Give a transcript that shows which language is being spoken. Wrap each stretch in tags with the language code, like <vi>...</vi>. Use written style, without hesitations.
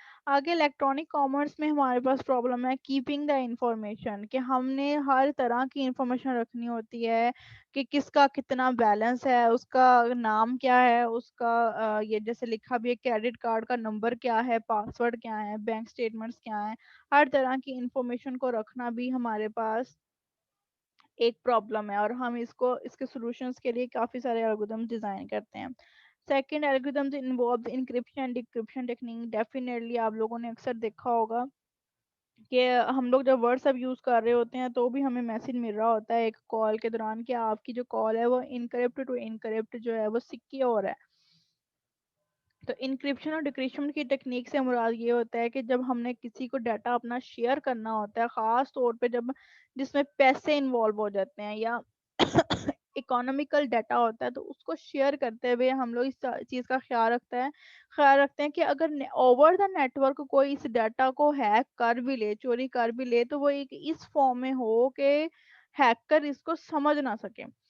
<ur>آگے electronic commerce میں ہمارے پاس پرابلم ہے</ur> <en>keeping the information,</en> <ur>کہ ہم نے ہر طرح کی انفارمیشن رکھنی ہوتی ہے کہ کس کا کتنا بیلنس ہے, اس کا نام کیا ہے, اس کا یہ جیسے لکھا بھی ہے کریڈٹ کارڈ کا نمبر کیا ہے, پاسورڈ کیا ہے, بینک سٹیٹمنٹس کیا ہیں. ہر طرح کی انفارمیشن کو رکھنا بھی ہمارے پاس ایک پرابلم ہے اور ہم اس کے سولوشنز کے لیے کافی سارے الگورتھم ڈیزائن کرتے ہیں.</ur> <en>Second algorithms involves encryption and decryption technique.</en> <ur>Definitely آپ لوگوں نے اکثر دیکھا ہوگا کہ ہم لوگ جب واٹس ایپ یوز کر رہے ہوتے ہیں تو بھی ہمیں میسج مل رہا ہوتا ہے ایک کال کے دوران کہ آپ کی جو کال ہے وہ انکرپٹ ٹو انکرپٹ جو ہے وہ سیکیور ہے. تو انکرپشن اور ڈیکریپشن کی ٹیکنیک سے مراد یہ ہوتا ہے کہ جب ہم نے کسی کو ڈیٹا اپنا شیئر کرنا ہوتا ہے, خاص طور پہ جس میں پیسے انوالو ہو جاتے ہیں یا اکانومیکل ڈیٹا ہوتا ہے, تو اس کو شیئر کرتے ہوئے ہم لوگ اس چیز کا خیال رکھتے ہیں کہ اگر</ur> <en>over the network</en> <ur>کوئی اس ڈیٹا کو ہیک کر بھی لے, چوری کر بھی لے, تو وہ ایک اس فارم میں ہو کہ ہیکر اس کو سمجھ نہ سکے.</ur>